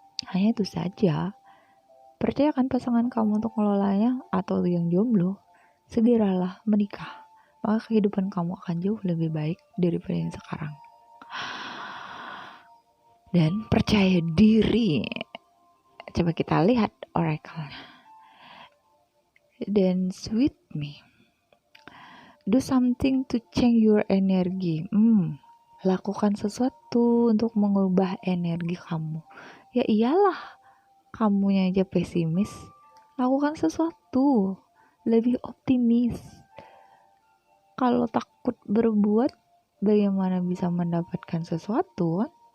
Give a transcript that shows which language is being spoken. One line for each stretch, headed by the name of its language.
Indonesian: Hanya itu saja. Percayakan pasangan kamu untuk mengelolanya, atau yang jomblo, segeralah menikah. Maka kehidupan kamu akan jauh lebih baik daripada yang sekarang. Dan percaya diri. Coba kita lihat oracle-nya.
English: Dance with me. Do something to change your energy.
Indonesian: Lakukan sesuatu untuk mengubah energi kamu. Ya iyalah, kamunya aja pesimis. Lakukan sesuatu, lebih optimis. Kalau takut berbuat, bagaimana bisa mendapatkan sesuatu?